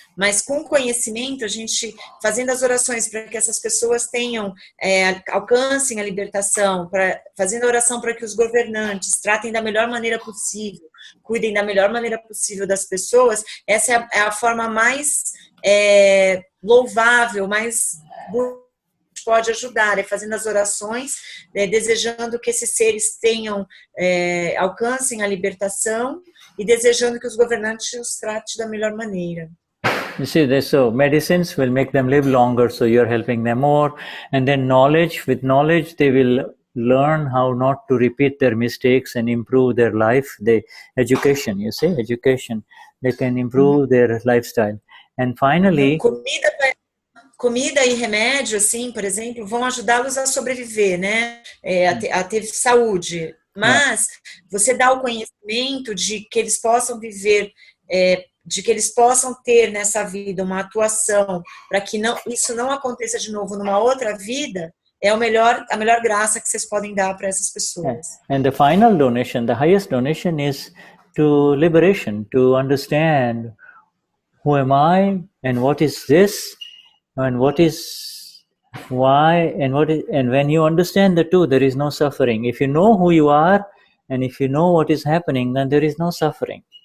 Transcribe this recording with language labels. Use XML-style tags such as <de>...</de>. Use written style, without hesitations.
<pt>Mas com conhecimento, a gente fazendo as orações para que essas pessoas tenham, alcancem a libertação, fazendo a oração para que os governantes tratem da melhor maneira possível, cuidem da melhor maneira possível das pessoas, essa é a forma mais louvável, mais pode ajudar, fazendo as orações, desejando que esses seres tenham, alcancem a libertação e desejando que os governantes os tratem da melhor maneira.</pt> <en>You see, so medicines will make them live longer, so you're helping them more. And then knowledge, with knowledge, they will learn how not to repeat their mistakes and improve their life. Education, you see, education, they can improve their lifestyle. And finally...</en> <pt>Comida e remédio, assim, por exemplo, vão ajudá-los a sobreviver, né? A ter saúde. Mas você dá o conhecimento de que eles possam viver, de que eles possam ter nessa vida uma atuação para que isso não aconteça de novo numa outra vida, é a melhor graça que vocês podem dar para essas pessoas.</pt> <en>And the final donation, the highest donation is to liberation, to understand who am I and what is this and what is why and what is, and when you understand the two, there is no suffering. If you know who you are and if you know what is happening, then there is no suffering.</en>